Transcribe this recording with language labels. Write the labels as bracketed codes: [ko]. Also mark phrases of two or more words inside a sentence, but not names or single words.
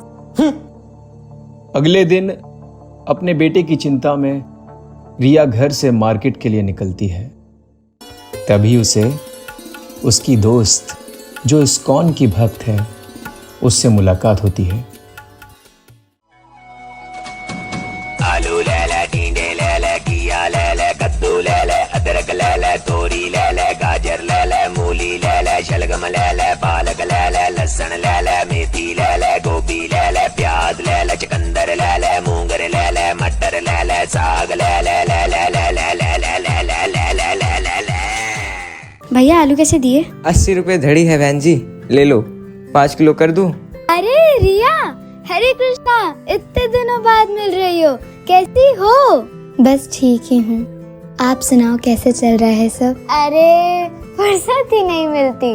[hi] अगले दिन अपने बेटे की चिंता में रिया घर से मार्केट के लिए निकलती है। तभी उसे उसकी दोस्त जो इस्कॉन की भक्त है उससे मुलाकात होती है। आलू ले ले, टींडे ले ले, घिया ले ले, कद्दू ले ले, अदरक ले ले, तोरी ले ले, गाजर ले ले, मूली ले ले, शलगम ले ले, पालक ले ले, लहसुन ले ले, मेथी ले ले, गोभी ले ले, प्याज ले ले, चुकंदर ले ले, मूंगर ले ले, मटर ले ले, साग ले ले ले ले ले ले ले ले ले ले ले ले ले ले ले। भैया आलू कैसे दिए? 80 रुपए धड़ी है बहन जी, ले लो। 5 किलो कर दूं? अरे रिया, हरे कृष्णा, इतने दिनों बाद मिल रही हो, कैसी हो? बस ठीक ही हूँ। आप सुनाओ कैसे चल रहा है सब? अरे फुर्सत ही नहीं मिलती।